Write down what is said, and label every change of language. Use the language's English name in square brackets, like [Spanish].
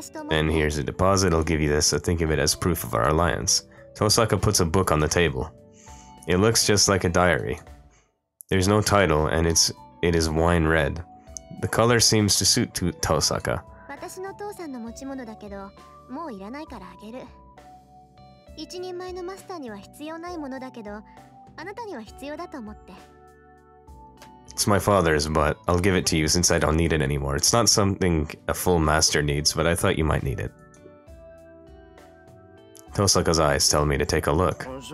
[English] And here's a deposit. I'll give you this, so think of it as proof of our alliance. Tohsaka puts a book on the table. It looks just like a diary. There's no title, and it is wine red. The color seems to suit Tohsaka. [Japanese] 私の父さんの持ち物だけど、もういらないからあげる。一人前のマスターには必要ないものだけど、あなたには必要だと思って。 [English] It's my father's, but I'll give it to you since I don't need it anymore. It's not something a full master needs, but I thought you might need it. Tohsaka's eyes tell me to take a look.